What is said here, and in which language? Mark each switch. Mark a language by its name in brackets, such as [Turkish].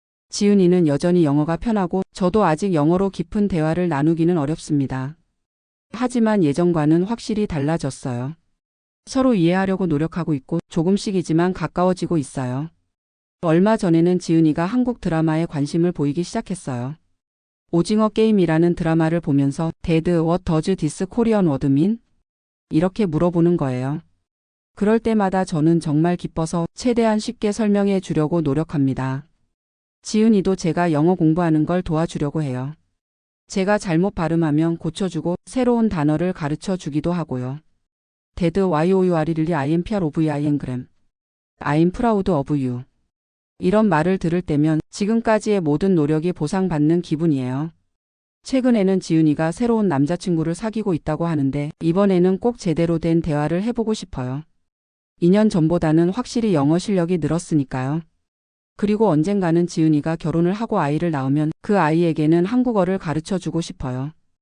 [Korean] 지은이는 여전히 영어가 편하고 저도 아직 영어로 깊은 대화를 나누기는 어렵습니다. 하지만 예전과는 확실히 달라졌어요. 서로 이해하려고 노력하고 있고 조금씩이지만 가까워지고 있어요. 얼마 전에는 지은이가 한국 드라마에 관심을 보이기 시작했어요. 오징어 게임이라는 드라마를 보면서 [English] 데드 what does this Korean word mean? [Korean] 이렇게 물어보는 거예요. 그럴 때마다 저는 정말 기뻐서 최대한 쉽게 설명해 주려고 노력합니다. 지은이도 제가 영어 공부하는 걸 도와주려고 해요. 제가 잘못 발음하면 고쳐주고 새로운 단어를 가르쳐 주기도 하고요. [English] 데드 YOUR이 I am proud of you I am I'm proud of you. [Korean] 이런 말을 들을 때면 지금까지의 모든 노력이 보상받는 기분이에요. 최근에는 지은이가 새로운 남자친구를 사귀고 있다고 하는데 이번에는 꼭 제대로 된 대화를 해보고 싶어요. 2년 전보다는 확실히 영어 실력이 늘었으니까요. 그리고 언젠가는 지은이가 결혼을 하고 아이를 낳으면 그 아이에게는 한국어를 가르쳐 주고 싶어요.